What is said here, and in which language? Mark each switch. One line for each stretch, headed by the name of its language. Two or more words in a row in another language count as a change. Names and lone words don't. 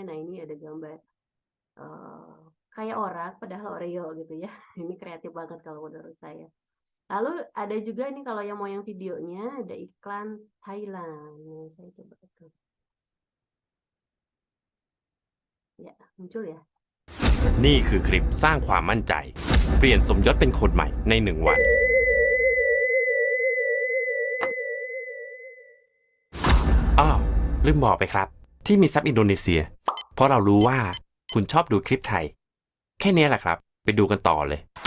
Indonesian: Nah, ini ada gambar kayak orang padahal Oreo gitu ya. Ini kreatif banget kalau menurut saya. Lalu ada juga nih kalau yang mau yang videonya ada iklan Thailand. Nah, saya coba itu. Ya, muncul ya.
Thai: นี่คือคลิปสร้างความมั่นใจเปลี่ยนสมยศเป็นคนใหม่ใน1 วันอ้าวลืมบอกไปครับที่มีซับอินโดนีเซียเพราะเรารู้ว่าคุณชอบดูคลิปไทยแค่นี้แหละครับไปดูกันต่อเลย